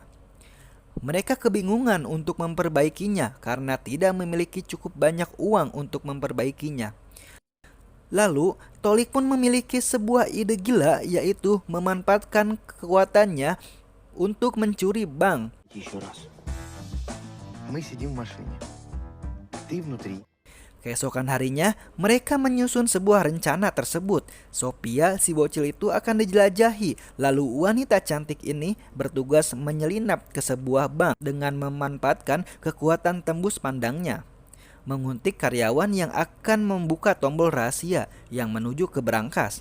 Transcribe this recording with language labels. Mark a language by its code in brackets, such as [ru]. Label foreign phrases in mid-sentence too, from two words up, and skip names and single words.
[id] Mereka kebingungan untuk memperbaikinya karena tidak memiliki cukup banyak uang untuk memperbaikinya. Lalu, Tolik pun memiliki sebuah ide gila, yaitu memanfaatkan kekuatannya untuk mencuri bank. [ru] Еще раз. Мы сидим в машине. Ты внутри. [id] Keesokan harinya, mereka menyusun sebuah rencana tersebut. Sophia, si bocil itu akan dijelajahi. Lalu wanita cantik ini bertugas menyelinap ke sebuah bank dengan memanfaatkan kekuatan tembus pandangnya. Menguntit karyawan yang akan membuka tombol rahasia yang menuju ke brankas.